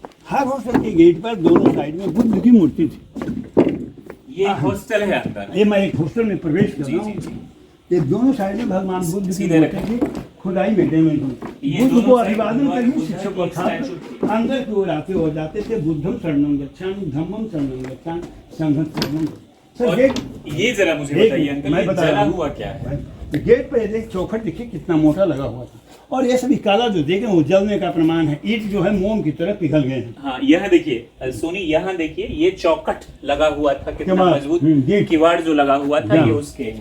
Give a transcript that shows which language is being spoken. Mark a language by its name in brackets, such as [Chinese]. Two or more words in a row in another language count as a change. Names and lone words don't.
[Hindi] हर हॉस्टल के गेट पर दोनों साइड में बुद्ध की मूर्ति थी। ये हॉस्टल है अंदर। ये मैं एक हॉस्टल में प्रवेश कर रहा हूँ। ये दोनों साइड में भगवान बुद्ध की मूर्ति की खुदाई मेंटेनमेंट हुई। बुद्ध को अभिवादन करिए, शिक्षक और छात्र अंदर की ओर आते हो जाते थे। [Pali] बुद्धम शरणम गच्छामि, धम्मम शरणम गच्छामि, संघम शरणम। [Hindi] और ये जरा मुझे बताइए अंकल, ये जला हुआ क्या है? गेट पर देख चौखट देखिए कितना मोटा लगा हुआ था, और ये सभी काला जो देखे वो जलने का प्रमाण है। ईंट जो है मोम की तरह पिघल गए हैं। हाँ, यह देखिए सोनी, यहाँ देखिए ये चौखट लगा हुआ था, कितना मजबूत किवाड़ जो लगा हुआ था, ये उसके हैं।